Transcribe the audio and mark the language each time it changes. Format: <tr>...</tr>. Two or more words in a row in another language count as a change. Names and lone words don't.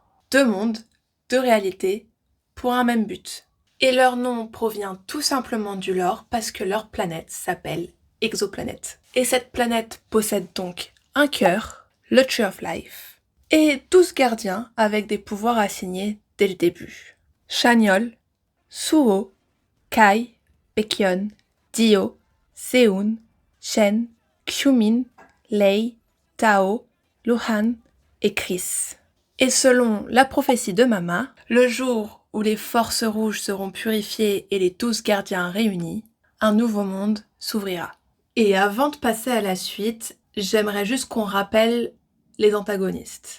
<fr>2 mondes, 2 réalités, pour un même but. Et leur nom provient tout simplement du lore parce que leur planète s'appelle Exoplanète. Et cette planète possède donc un cœur, le</fr> <en>Tree of Life,</en> <fr>et 12 gardiens avec des pouvoirs assignés dès le début. Chaniol, Suho, Kai, Baekhyun, Dio, Seun, Chen, Xiumin, Lei, Tao, Luhan et Chris. Et selon la prophétie de Mama, le jour où les forces rouges seront purifiées et les 12 gardiens réunis, un nouveau monde s'ouvrira. Et avant de passer à la suite, j'aimerais juste qu'on rappelle les antagonistes.</fr>